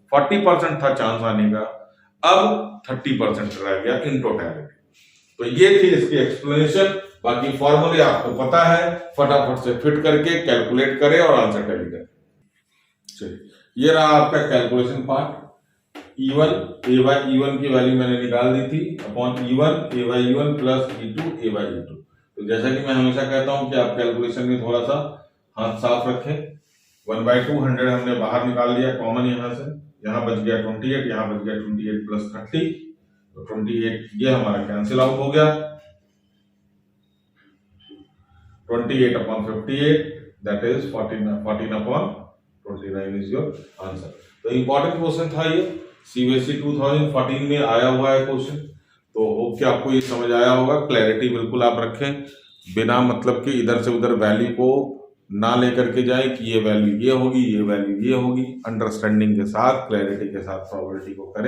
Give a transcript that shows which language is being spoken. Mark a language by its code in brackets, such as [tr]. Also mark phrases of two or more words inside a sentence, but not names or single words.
[hi] पहले 40% था चांस आने का, अब 30% रह गया [en] in totality. [hi] तो ये थी इसकी एक्सप्लेनेशन। बाकी फॉर्मूले आपको पता है, फटाफट से फिट करके कैलकुलेट करें और [en] answer tally [hi] करें। चलिए ये रहा आपका [en] calculation part. E1 A by E1 [hi] की वैल्यू मैंने निकाल दी थी [en] upon E1 A by E1 plus E2 A by E2. [hi] तो जैसा कि मैं हमेशा कहता हूं कि आप कैलकुलेशन में थोड़ा सा हाथ साफ रखें। 1/2 100 हमने बाहर निकाल लिया कॉमन, यहां से यहाँ बच गया 28, यहाँ बच गया 28 प्लस 30, तो 28 ये हमारा [en] cancel out [hi] हो गया। [en] 28 upon 58 that is 14 upon 29 is your आंसर। [hi] तो [en] important question [hi] था ये, सीबीएसई 2014 में आया हुआ है क्वेश्चन। तो होप कि आपको ये समझ आया होगा। क्लैरिटी बिल्कुल आप रखें, बिना मतलब कि इधर से उधर वैल्यू को ना लेकर के जाए कि ये वैल्यू ये होगी, ये वैल्यू ये होगी। अंडरस्टैंडिंग के साथ, क्लैरिटी के साथ प्रोबेबिलिटी को करें।